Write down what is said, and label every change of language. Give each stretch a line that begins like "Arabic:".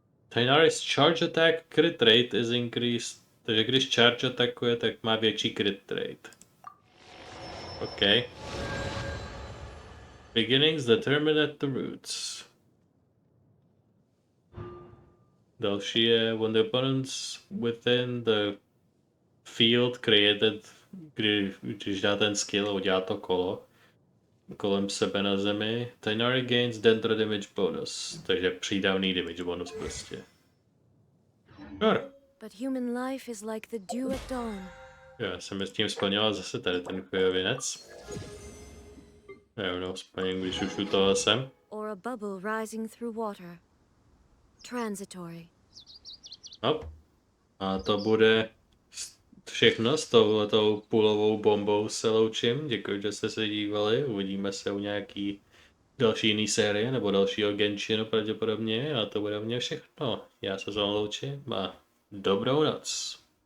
English: Tighnari's charge attack crit rate is increased.
Czech: Takže když charge atakuje, tak má větší crit rate.
English: OK. Beginnings determined at the roots.
Czech: Další je
English: when the opponents within the field created,
Czech: když dá ten skill a udělá to kolo kolem sebe na zemi.
English: Tighnari gains dendro damage bonus,
Czech: takže přídavný damage bonus prostě.
English: Sure. But human life is like the dew at dawn.
Czech: Já jsem s tím splnila zase tady ten chujovinec. Jo, splním, když už u toho jsem.
English: Or a bubble rising through water. Transitory. Hop.
Czech: A to bude všechno s touhletou půlovou bombou se loučím. Děkuji, že jste se dívali. Uvidíme se u nějaký další jiný série nebo dalšího Genshinu pravděpodobně. A to bude u mě všechno. Já se s vámi loučím a dobrou noc.